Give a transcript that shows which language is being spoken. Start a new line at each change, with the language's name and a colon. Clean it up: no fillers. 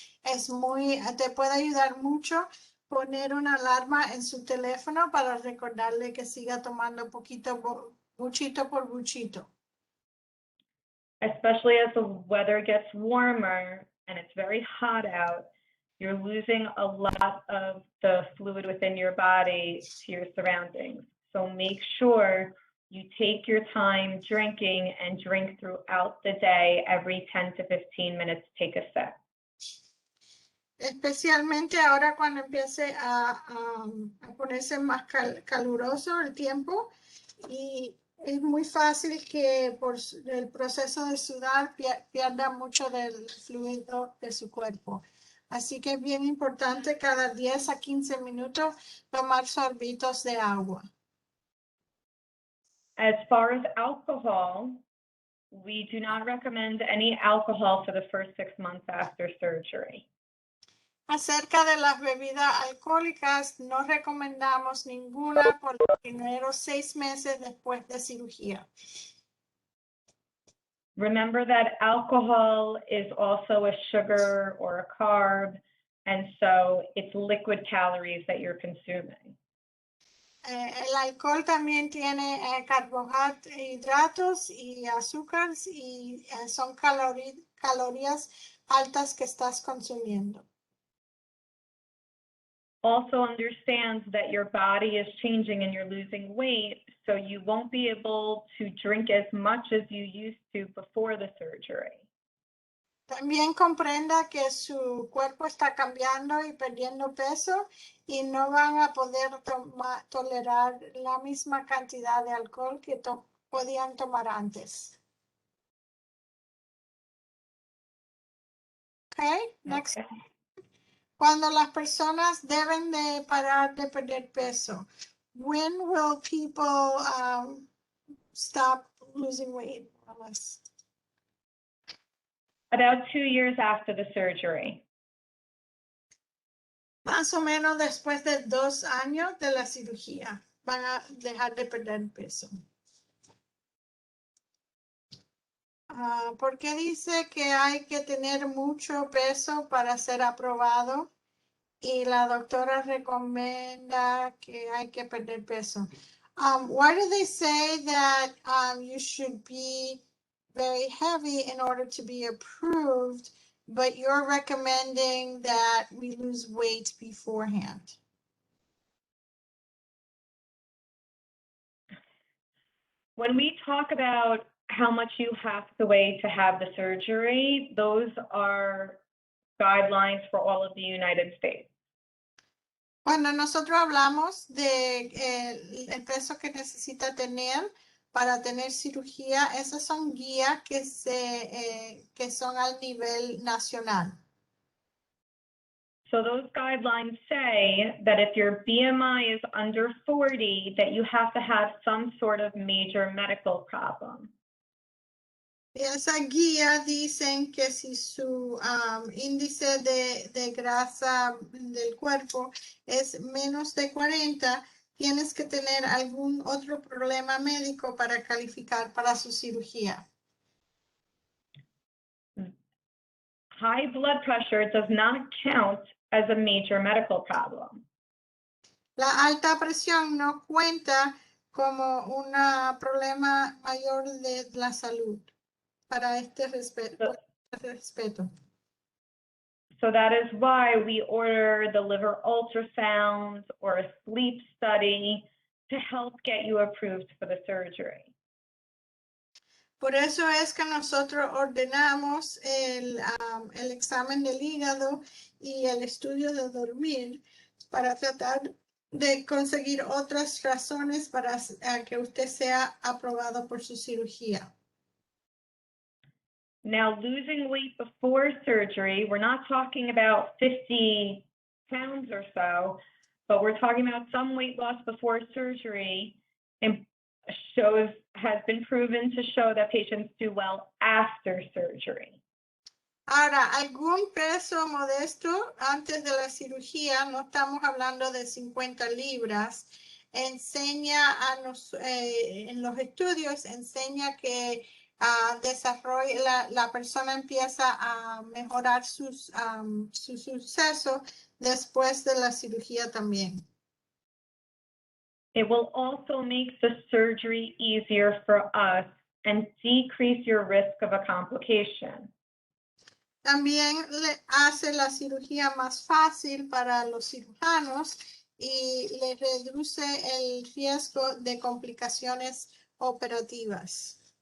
Spanish: Te puede ayudar mucho poner una alarma en su teléfono para recordarle que siga tomando buchito por buchito.
English: Especially as the weather gets warmer and it's very hot out, you're losing a lot of the fluid within your body to your surroundings. So make sure you take your time drinking and drink throughout the day. Every 10 to 15 minutes, take a sip.
Spanish: Especialmente ahora cuando empiece a ponerse más caluroso el tiempo, y es muy fácil que por el proceso de sudar pierda mucho del fluido de su cuerpo. Así que es bien importante cada 10 a 15 minutos tomar sorbitos de agua.
English: As far as alcohol, we do not recommend any alcohol for the first 6 months after surgery.
Spanish: Acerca de las bebidas alcohólicas, no recomendamos ninguna por los primeros 6 meses después de cirugía.
English: Remember that alcohol is also a sugar or a carb, and so it's liquid calories that you're consuming.
Spanish: El alcohol también tiene carbohidratos y azúcares y son calorías altas que estás consumiendo.
English: Also understand that your body is changing and you're losing weight, so you won't be able to drink as much as you used to before the surgery.
Spanish: También comprenda que su cuerpo está cambiando y perdiendo peso y no van a poder tolerar la misma cantidad de alcohol que podían tomar antes.
English: Okay, next. Okay.
Spanish: Cuando las personas deben de parar de perder peso,
English: when will people stop losing weight? About 2 years after the surgery.
Spanish: Más o menos después de 2 años de la cirugía van a dejar de perder peso. ¿Por qué dice que hay que tener mucho peso para ser aprobado? Y la doctora recomienda que hay que perder peso.
English: Why do they say that you should be very heavy in order to be approved, but you're recommending that we lose weight beforehand? When we talk about how much you have to weigh to have the surgery, those are guidelines for all of the United States.
Spanish: Cuando nosotros hablamos de el peso que necesita tener para tener cirugía, esas son guías que son al nivel nacional.
English: So those guidelines say that if your BMI is under 40, that you have to have some sort of major medical problem.
Spanish: Esas guías dicen que si su índice de grasa del cuerpo es menos de 40, tienes que tener algún otro problema médico para calificar para su cirugía.
English: High blood pressure does not count as a major medical problem.
Spanish: La alta presión no cuenta como un problema mayor de la salud para este respeto.
English: So that is why we order the liver ultrasound or a sleep study to help get you approved for the surgery.
Spanish: Por eso es que nosotros ordenamos el examen del hígado y el estudio de dormir para tratar de conseguir otras razones para que usted sea aprobado por su cirugía.
English: Now, losing weight before surgery, we're not talking about 50 pounds or so, but we're talking about some weight loss before surgery and has been proven to show that patients do well after surgery.
Spanish: Ahora, algún peso modesto antes de la cirugía, no estamos hablando de 50 libras, enseña en los estudios, enseña que la persona empieza a mejorar su suceso después de la cirugía también.
English: It will also make the surgery easier for us and decrease your risk of a complication.
Spanish: También le hace la cirugía más fácil para los cirujanos y le reduce el riesgo de complicaciones operativas.